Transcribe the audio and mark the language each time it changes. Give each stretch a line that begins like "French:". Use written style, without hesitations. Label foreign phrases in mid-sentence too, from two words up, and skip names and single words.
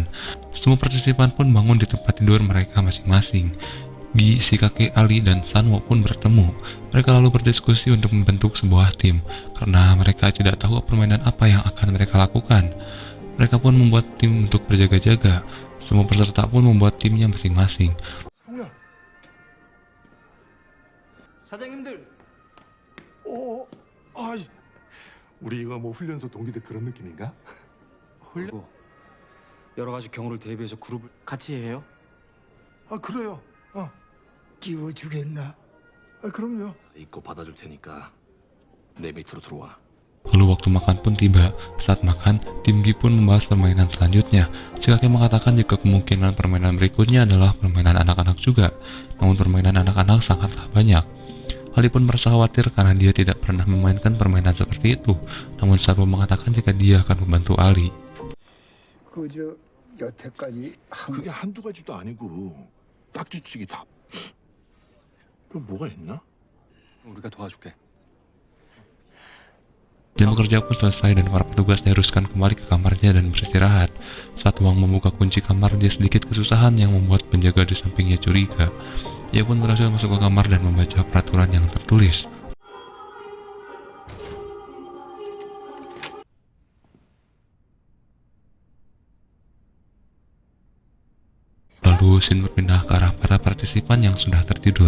Indonesian: Semua partisipan pun bangun di tempat tidur mereka masing-masing. Gi, si kakek Ali, dan Sanwo pun bertemu. Mereka lalu berdiskusi untuk membentuk sebuah tim, karena mereka tidak tahu permainan apa yang akan mereka lakukan. Mereka pun membuat tim untuk berjaga-jaga. Semua peserta pun membuat timnya masing-masing.
Korean: 성우야. 사장님들 아이, 우리가 뭐 훈련소 동기들 그런 느낌인가? 훈련 여러 가지 경우를 대비해서 그룹을 같이 해요? 아, 그래요. 끼워주겠나? 아, 그럼요. 입고 받아줄 테니까 내 밑으로 들어와.
Indonesian: Lalu waktu makan pun tiba. Saat makan, tim Gi pun membahas permainan selanjutnya. Si kakek mengatakan jika kemungkinan permainan berikutnya adalah permainan anak-anak juga. Namun permainan anak-anak sangatlah banyak. Ali pun merasa khawatir karena dia tidak pernah memainkan permainan seperti itu. Namun Sarwo mengatakan jika dia akan membantu Ali.
Korean: 그저 여태까지 그게 한두 가지도 아니고 딱지치기 다. 또 뭐가 있나? 우리가 도와줄게.
Indonesian: Jam kerja pun selesai dan para petugas diharuskan kembali ke kamarnya dan beristirahat. Saat Wang membuka kunci kamar, dia sedikit kesusahan yang membuat penjaga di sampingnya curiga. Ia pun berhasil masuk ke kamar dan membaca peraturan yang tertulis. Lalu scene berpindah ke arah para partisipan yang sudah tertidur.